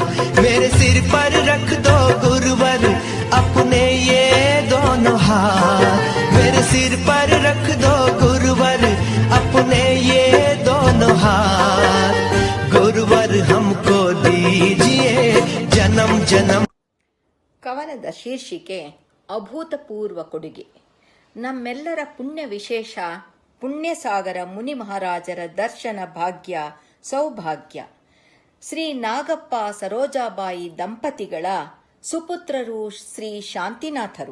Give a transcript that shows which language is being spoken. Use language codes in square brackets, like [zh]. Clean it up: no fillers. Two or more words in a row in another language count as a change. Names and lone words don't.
[hi] मेरे सिर पर रख दो गुरुवर अपने ये दोनों हाथ। मेरे सिर पर रख दो गुरुवर अपने ये दोनों हाथ। गुरुवर हमको दीजिए जन्म जन्म। [kn] ಕವನದ ಶೀರ್ಷಿಕೆ ಅಭೂತಪೂರ್ವ ಕೊಡುಗೆ. ನಮ್ಮೆಲ್ಲರ ಪುಣ್ಯ ವಿಶೇಷ ಪುಣ್ಯಸಾಗರ ಮುನಿ ಮಹಾರಾಜರ ದರ್ಶನ ಭಾಗ್ಯ ಸೌಭಾಗ್ಯ. ಶ್ರೀ ನಾಗಪ್ಪ ಸರೋಜಾಬಾಯಿ ದಂಪತಿಗಳ ಸುಪುತ್ರರು ಶ್ರೀ ಶಾಂತಿನಾಥರು.